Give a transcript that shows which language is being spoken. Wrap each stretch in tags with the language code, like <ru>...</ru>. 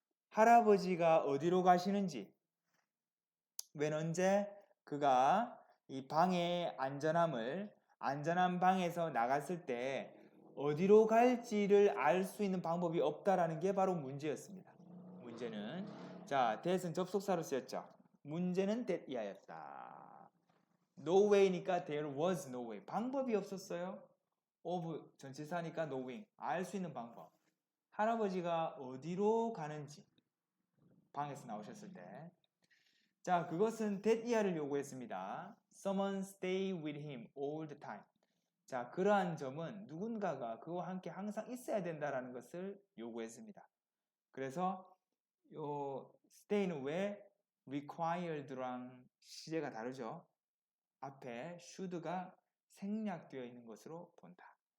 <ko>할아버지가 어디로 가시는지, when 언제 그가 이 방의 안전한 방에서 나갔을 때 어디로 갈지를 알 수 있는 방법이 없다라는 게 바로 문제였습니다. 문제는 자, that은 접속사로 쓰였죠. 문제는 that 이하였다.</ko> <en>No way</en> <ko>니까</ko> <en>there was no way.</en> <ko>방법이 없었어요. of 전치사니까 knowing, 알 수 있는 방법. 할아버지가 어디로 가는지 방에서 나오셨을 때. 자, 그것은 that 이하를 요구했습니다.</ko> <en>Someone stay with him all the time.</en> <ko>자, 그러한 점은 누군가가 그와 함께 항상 있어야 된다라는 것을 요구했습니다. 그래서 요 stay는 왜 required랑 시제가 다르죠? 앞에 should가 생략되어 있는 것으로 본다.</ko>